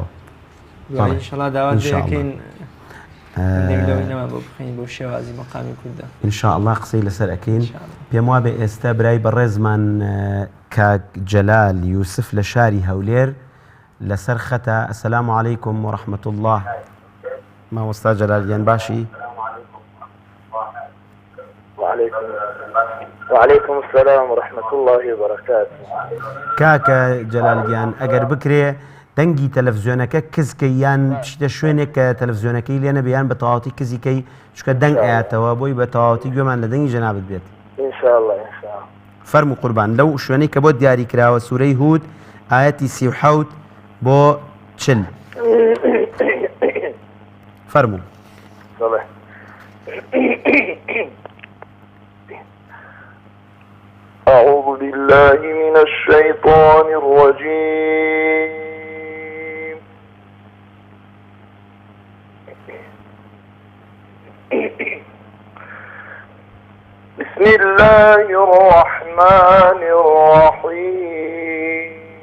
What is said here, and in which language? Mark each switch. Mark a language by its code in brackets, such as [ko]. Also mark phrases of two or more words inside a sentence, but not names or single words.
[ckb] ئینشاءڵڵا داوات دەکەین بۆ شێوازی مەقامی کوردە ئینشاءڵڵا قسەی لەسەر ئەکەین پێم وابێ ئێستا برای بەڕێزمان کاک جەلال یوسف لە شاری هەولێر لەسەر خەتە [ar] ئەسەلامو عەلەیکم وەڕەحمەت الله [ckb] مامۆستا جەلالیان باشی [ar] وعليكم السلام ورحمة الله وبركاته [ckb] کاکە جەلالگیان ئەگەر بکرێ دەنگی تەلەڤیزیۆنەکە کزکەی یان پشتە شوێنێک کە تەلەڤیزیۆنەکەی لێ نەبێ یان بە تەواوەتی کزیکەی چکە دەنگ ئاەتەوە بۆی بە تەواوەتی گوێمان لە دەنگی جەنابەت بێت [ar] إن شاء الله [ckb] فەرمو قوربان لەو شوێنەی کە بۆ دیاری کراوە سوورەی هود ئاەتی 37 بۆ 40 فەرمو [ar] أعوذ بالله من الشيطان الرجيم. بسم الله الرحمن الرحيم.